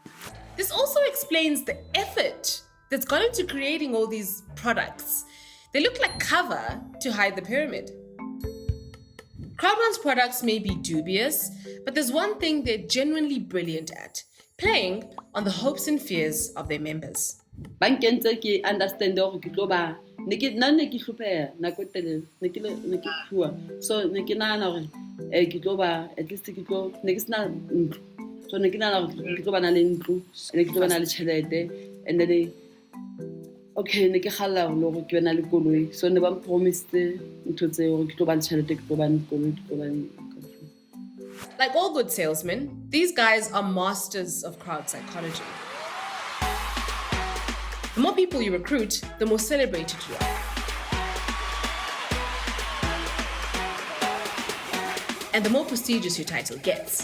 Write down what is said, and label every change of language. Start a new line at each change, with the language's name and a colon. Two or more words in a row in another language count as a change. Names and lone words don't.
English: This also explains the effort that's gone into creating all these products. They look like cover to hide the pyramid. Crowd1's products may be dubious, but there's one thing they're genuinely brilliant at, playing on the hopes and fears of their members.
Southern Sotho: Bankeng tse ke understand hore ke tlo ba ne ke hlopheha nako e telele ne ke khua so ne ke nahana hore ke tlo ba
English: at least
Southern Sotho: ke tlo ne ke sena ntlo so ne ke nahana hore ke tlo ba na le ntlo ne ke tlo ba na le tjhelete
English: and then okay
Southern Sotho: ne ke khalla hore ke bana le koloi so ne ba promised ntho tse hore ke tlo ba le tjhelete ke tlo ba le koloi ke tlo ba le.
English: Like all good salesmen, these guys are masters of crowd psychology. The more people you recruit, the more celebrated you are. And the more prestigious your title gets.